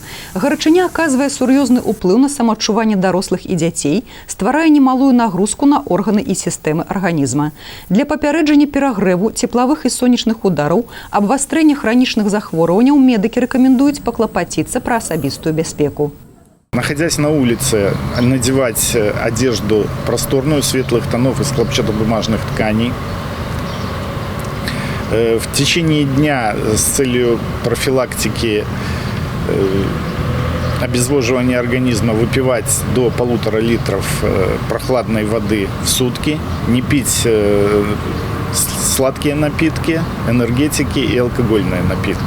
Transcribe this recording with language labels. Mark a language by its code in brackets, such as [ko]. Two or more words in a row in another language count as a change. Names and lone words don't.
[be] Гарачыня аказвае сур'ёзны ўплыў на самаадчуванне дарослых і дзяцей, стварае немалую нагрузку на органы і сістэмы арганізма. Для папярэджання перагрэву, цеплавых і сонечных удараў, абвастрэння хранічных захворванняў медыкі рэкамендуюць паклапаціцца пра асабістую бяспеку. [ru] Находясь на улице, надевать одежду просторную, светлых тонов из хлопчатобумажных тканей. В течение дня с целью профилактики обезвоживания организма выпивать до 1,5 литров прохладной воды в сутки, не пить сладкие напитки, энергетики и алкогольные напитки.